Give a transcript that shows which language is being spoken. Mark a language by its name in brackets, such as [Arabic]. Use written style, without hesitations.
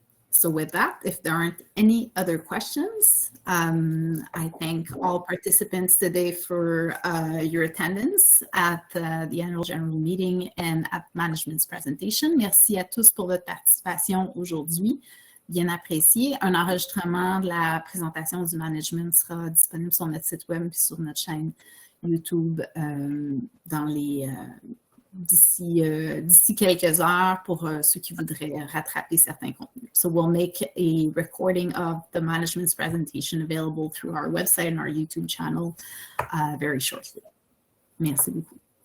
[English] So with that, if there aren't any other questions, I thank all participants today for your attendance at the annual general meeting and at management's presentation. [French] Merci à tous pour votre participation aujourd'hui. Bien apprécié. Un enregistrement de la présentation du management sera disponible sur notre site web et sur notre chaîne YouTube dans les... d'ici quelques heures pour ceux qui voudraient rattraper certains contenus. [English] So we'll make a recording of the management's presentation available through our website and our YouTube channel very shortly. [French] Merci beaucoup.